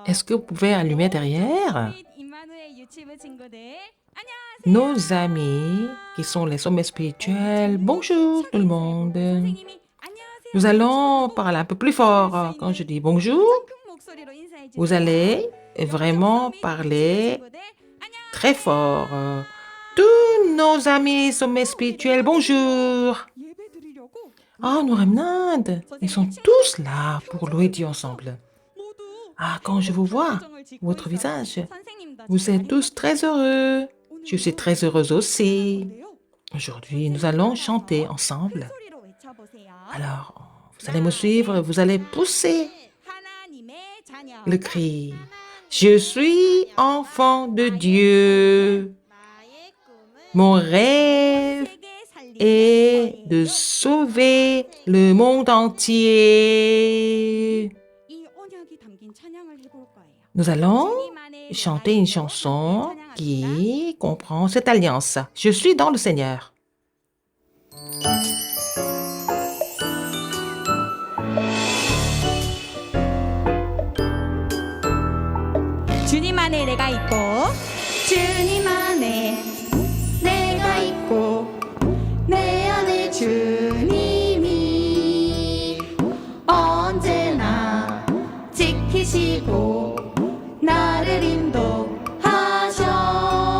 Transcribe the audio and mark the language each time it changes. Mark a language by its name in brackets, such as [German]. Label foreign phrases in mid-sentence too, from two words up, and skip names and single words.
[French] Est-ce que vous pouvez allumer derrière [Korean] 임마누엘 유치부 친구들 안녕하세요. [French] nos amis qui sont les sommets spirituels? Bonjour tout le monde. [Korean] 선생님이 안녕하세요. [French] Nous allons parler un peu plus fort. Quand je dis bonjour, [Korean] 큰 목소리로 인사해 주세요. [French] vous allez vraiment parler très fort. Tous nos amis sommets spirituels, bonjour. [Korean] 예배 드리려고 [French] Ah, nos remnants, ils sont tous là pour louer Dieu ensemble. [Korean] 모두 [French] Ah, quand je vous vois, [Korean] 표정을 짓고 [French] votre [Korean] 있어요. [French] visage, [Korean] 선생님도 [French] vous êtes tous très heureux. [Korean] 오늘 [French] Je suis très heureuse aussi. [Korean] 노래요. [French] Aujourd'hui, nous allons chanter ensemble. [Korean] 큰 소리로 외쳐보세요. [French] Alors, vous allez me suivre, vous allez pousser [Korean] 하나님의 자녀. [French] le cri. Je suis enfant de Dieu. [Korean] 나의 꿈은 [French] Mon rêve [Korean] 세계 살리는 [French] est [Korean] 거예요. [French] de sauver le monde entier. [Korean] 이 언약이 담긴 찬양을 해볼 거예요. [French] Nous allons [Korean] 주님만의 [French] chanter une chanson qui comprend cette alliance. Je suis dans le Seigneur. [Korean] 주님 안에 내가 있고 주님 안에 내가 있고 내 안에 주님이 언제나 지키시고 나를 인도하셔.